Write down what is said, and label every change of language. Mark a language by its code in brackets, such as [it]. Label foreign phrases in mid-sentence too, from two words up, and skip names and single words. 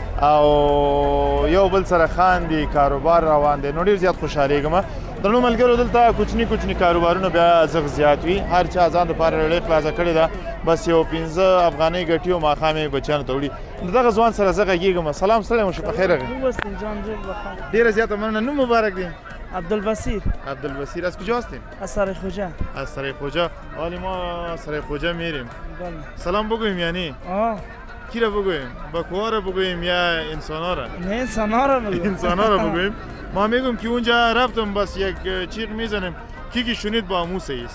[ps] او یو بل سره خاندي کاروبار روان دی نو ډېر زیات خوشحالېږم درنو ملګرو دلته کوچني کوچني کاروبارونه بیا ارزښت زیات وي هر چا ځان دپاره رړۍ خلاصه کړې ده بس یو 15 افغانۍ ګټي او ماښام یې بچیانو ته وړي د دغه ځوان سره زه غږېږم سلام ستړی مو شو په خیر راغلی ډېره زیاته مننه نوم مبارک دی عبدالبصیر [fa] عبدالبصیر از کجا هستیم؟ از سرای خوجه از سرای خوجه حالی ما سرای خوجه میریم بله سلام بگویم یعنی کی را بگویم بکوها را بگویم یا انسانا را نه انسانا را بگویم انسانا را بگویم ما میگم که اونجا رفتم بس یک چیغ میزنیم کی شنید با موسی است